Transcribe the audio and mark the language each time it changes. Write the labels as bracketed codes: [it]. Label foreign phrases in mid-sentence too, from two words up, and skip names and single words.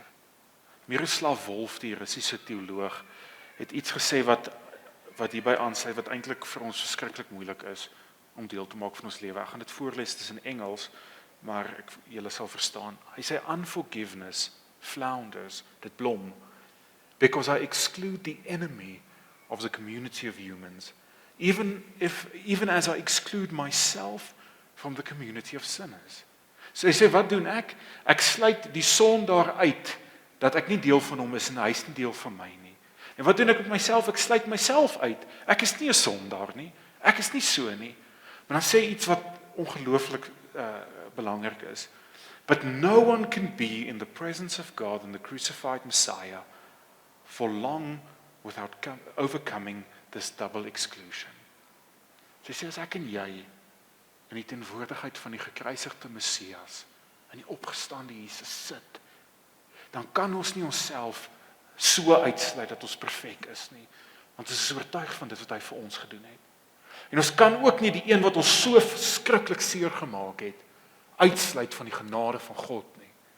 [af] Miroslav Volf, die Russiese teoloog, het iets gesê wat wat hierby aansluit wat eintlik vir ons verskriklik moeilik is om deel te maak van ons lewe. Ek gaan dit voorlees, dit is in Engels, maar julle sal verstaan. Hy sê [en] unforgiveness flounders, [af] dit blom, [en] because I exclude the enemy of the community of humans, even as I exclude myself from the community of sinners. [af] So hy sê, wat doen ek? Ek sluit die sondaar uit, dat ek nie deel van hom is en hy is nie deel van my nie. En wat doen ek met myself? Ek sluit myself uit. Ek is nie 'n sondaar nie. Ek is nie so nie. Maar dan sê iets wat ongelooflik belangrik is. [en] But no one can be in the presence of God and the crucified Messiah for long without overcoming this double exclusion. [af] So hy sê, as ek en jy in die teenwoordigheid van die gekruisigde Messias, in die opgestaande Jesus sit, dan kan ons nie onsself so uitsluit dat ons perfek is nie, want ons is oortuig van dit wat hy vir ons gedoen het. En ons kan ook nie die een wat ons so verskriklik seer gemaak het, uitsluit van die genade van God nie.